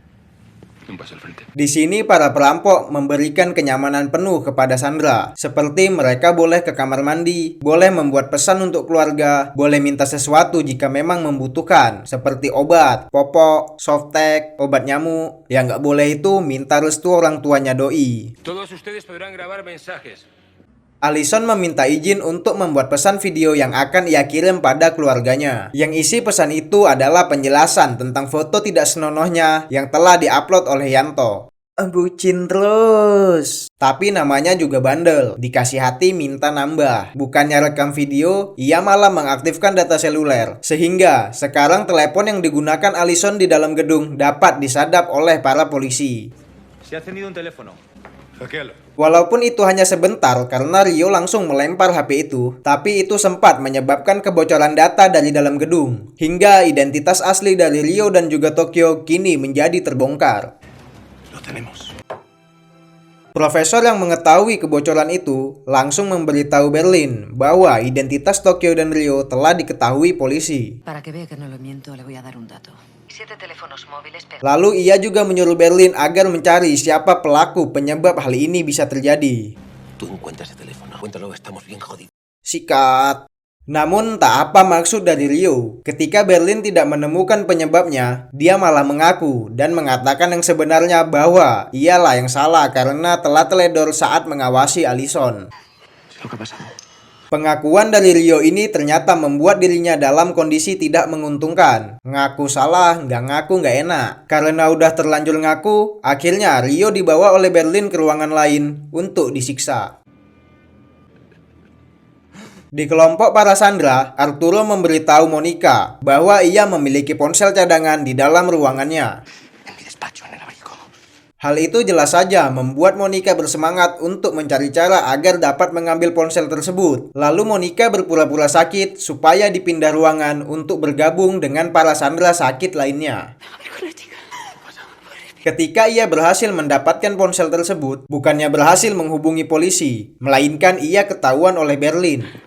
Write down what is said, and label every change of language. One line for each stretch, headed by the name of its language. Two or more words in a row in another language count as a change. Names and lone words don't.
Indonesian: Di sini para perampok memberikan kenyamanan penuh kepada sandera, seperti mereka boleh ke kamar mandi, boleh membuat pesan untuk keluarga, boleh minta sesuatu jika memang membutuhkan, seperti obat, popok, softtek, obat nyamuk. Yang nggak boleh itu minta restu orang tuanya doi.
Spanish: Todos ustedes podrán grabar mensajes.
Indonesian: Allison meminta izin untuk membuat pesan video yang akan ia kirim pada keluarganya. Yang isi pesan itu adalah penjelasan tentang foto tidak senonohnya yang telah diupload oleh Yanto. Bucin terus. Tapi namanya juga bandel, dikasih hati minta nambah. Bukannya rekam video, ia malah mengaktifkan data seluler. Sehingga sekarang telepon yang digunakan Allison di dalam gedung dapat disadap oleh para polisi.
Spanish: Se ha encendido un teléfono. Hackealo.
Indonesian: Walaupun itu hanya sebentar karena Rio langsung melempar HP itu, tapi itu sempat menyebabkan kebocoran data dari dalam gedung. Hingga identitas asli dari Rio dan juga Tokyo kini menjadi terbongkar.
Spanish: Lo tenemos.
Indonesian: Profesor yang mengetahui kebocoran itu langsung memberitahu Berlin bahwa identitas Tokyo dan Rio telah diketahui polisi.
Spanish: Para que vea que no lo miento, le voy a dar un dato. 7 teléfonos móviles.
Indonesian: Lalu ia juga menyuruh Berlin agar mencari siapa pelaku penyebab hal ini bisa terjadi.
Spanish: Tú encuentras ese teléfono. Cuéntalo, estamos bien jodidos.
Indonesian: Sikat. Namun tak apa maksud dari Rio. Ketika Berlin tidak menemukan penyebabnya, dia malah mengaku dan mengatakan yang sebenarnya bahwa ialah yang salah karena telah teledor saat mengawasi Allison.
Spanish: ¿Lo que ha pasado?
Indonesian: Pengakuan dari Rio ini ternyata membuat dirinya dalam kondisi tidak menguntungkan. Ngaku salah, ngaku nggak enak. Karena udah terlanjur ngaku, akhirnya Rio dibawa oleh Berlin ke ruangan lain untuk disiksa. Di kelompok para sandera, Arturo memberitahu Monica bahwa ia memiliki ponsel cadangan di dalam ruangannya.
Spanish: En mi despacho, en el abrigo.
Indonesian: Hal itu jelas saja membuat Monica bersemangat untuk mencari cara agar dapat mengambil ponsel tersebut. Lalu Monica berpura-pura sakit supaya dipindah ruangan untuk bergabung dengan para sandera sakit lainnya. Ketika ia berhasil mendapatkan ponsel tersebut, bukannya berhasil menghubungi polisi, melainkan ia ketahuan oleh Berlin.